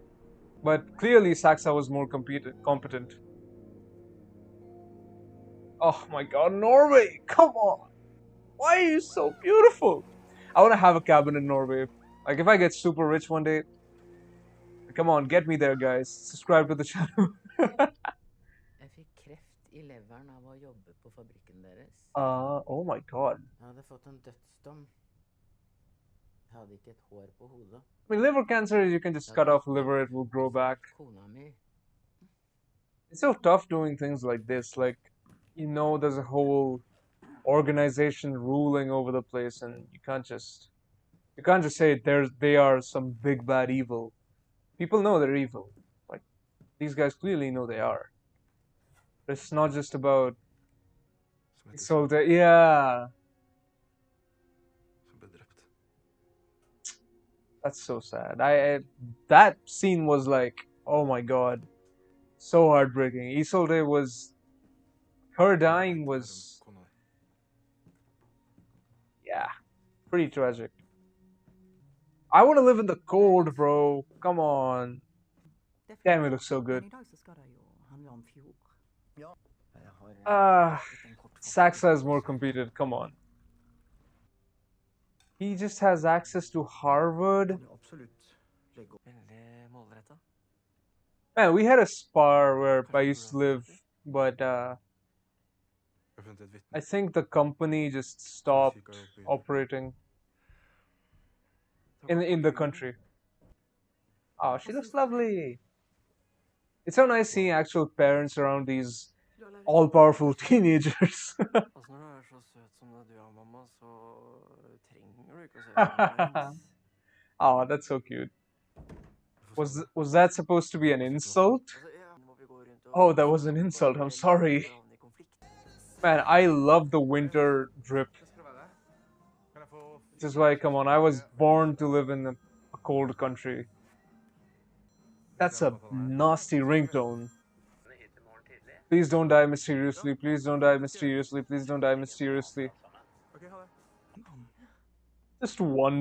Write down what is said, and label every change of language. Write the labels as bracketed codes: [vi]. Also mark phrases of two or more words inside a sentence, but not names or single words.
[en] But clearly Saxa was more competent. Oh my god, Norway! Come on! Why are you so beautiful? I want to have a cabin in Norway. Like, if I get super rich one day, come on, get me there, guys. Subscribe to the channel. [no] Jeg fikk kreft i leveren av å jobbe på fabrikken deres. [en] Oh my god. [no] Jeg hadde fått en dødsdom. Jeg hadde ikke et hår på hodet. [en] I mean, liver cancer, you can just cut off liver, it will grow back. [no] Kona mi. [en] It's so tough doing things like this. Like, you know, there's a whole organization ruling over the place, and you can't just say they are some big bad evil. People know they're evil. Like, these guys clearly know they are. But it's not just about Isolde. Yeah. [no] Som ble drept. [en] That's so sad. That scene was like, oh my god, so heartbreaking. Isolde was, her dying was, [no] Kona di. [en] yeah, pretty tragic. I want to live in the cold, bro. Come on. Damn, it looks so good. [no] I dag så skal det jo handle om fjord. [en] Saxa is more competent. Come on. He just has access to Harvard. [no] Kan jo absolutt legge opp. Veldig målrettet. [en] Man, we had a spar where I used to live, but [no] Jeg har funnet et vitne. [en] I think the company just stopped operating in the country. Oh, she looks lovely. It's so nice seeing actual parents around these all-powerful teenagers. [no] Altså, når du er så søt som det du er, mamma, så trenger du ikke å se sånn ut. [en] Oh, that's so cute. Was that supposed to be an insult? [no] Altså, ja, må vi gå rundt og- [en] Oh, that was an insult. I'm sorry. [no] havne i konflikt. [en] Man, I love the winter drip. [no] Hva skal det være? Kan jeg få... [en] Which is why, come on, I was born to live in a cold country. That's a nasty ringtone. Please don't die mysteriously. Please don't die mysteriously. Please don't die mysteriously. [no] Ok, ha det. [en] Just one